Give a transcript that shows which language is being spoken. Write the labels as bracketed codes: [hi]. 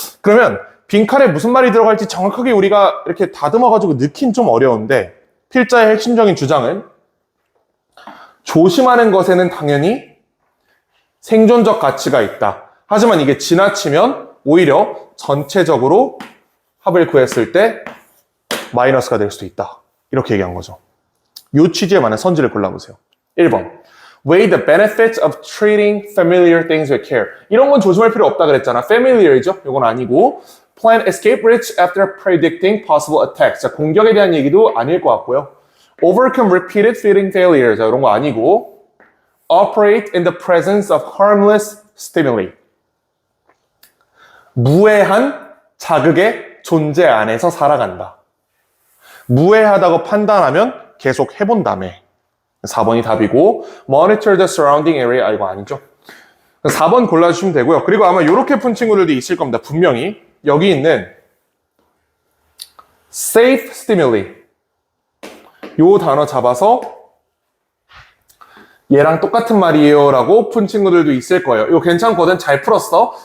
[ko] 그러면 빈칸에 무슨 말이 들어갈지 정확하게 우리가 이렇게 다듬어가지고 넣긴 좀 어려운데 필자의 핵심적인 주장은 조심하는 것에는 당연히 생존적 가치가 있다. 하지만 이게 지나치면 오히려 전체적으로 합을 구했을 때 마이너스가 될 수도 있다. 이렇게 얘기한 거죠. 이 취지에 맞는 선지를 골라보세요. 1번. [en] Weigh the benefits of treating familiar things with care. [ko] 이런 건 조심할 필요 없다 그랬잖아. Familiar이죠? 이건 아니고. [en] Plan escape routes after predicting possible attacks. [ko] 자, 공격에 대한 얘기도 아닐 것 같고요. [en] Overcome repeated feeding failures. [ko] 자, 이런 거 아니고. [en] Operate in the presence of harmless stimuli. [ko] 무해한 자극의 존재 안에서 살아간다. 무해하다고 판단하면 계속 해본다며. 4번이 답이고 [en] Monitor the surrounding area. [ko] 이거 아니죠. 4번 골라주시면 되고요. 그리고 아마 이렇게 푼 친구들도 있을 겁니다. 분명히 여기 있는 safe stimuli 요 단어 잡아서 얘랑 똑같은 말이에요 라고 푼 친구들도 있을 거예요. 이거 괜찮거든. 잘 풀었어.